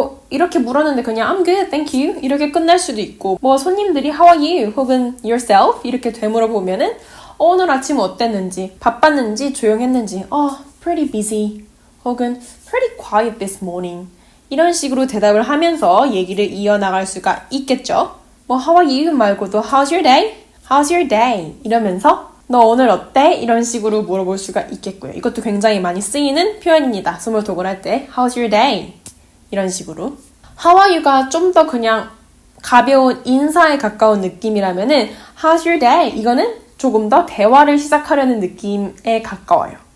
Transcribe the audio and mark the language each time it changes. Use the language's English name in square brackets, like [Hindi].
[Korean] 이렇게 물었는데 그냥 [English] I'm good, thank you [Korean] 이렇게 끝날 수도 있고 손님들이 [English] How are you [Korean] 혹은 yourself 이렇게 되물어보면은 오늘 아침 어땠는지 바빴는지 조용했는지 [English] pretty busy [Korean] 혹은 [English] pretty quiet this morning [Korean] 이런 식으로 대답을 하면서 얘기를 이어나갈 수가 있겠죠. [English] How are you [Korean] 말고도 [English] How's your day? How's your day? [Korean] 이러면서 너 오늘 어때? 이런 식으로 물어볼 수가 있겠고요. 이것도 굉장히 많이 쓰이는 표현입니다. 스몰톡을 할 때 [English] How's your day? [Korean] 이런 식으로 [English] How are you가 [Korean] 좀 더 그냥 가벼운 인사에 가까운 느낌이라면은 How's your day? 이거는 조금 더 대화를 시작하려는 느낌에 가까워요.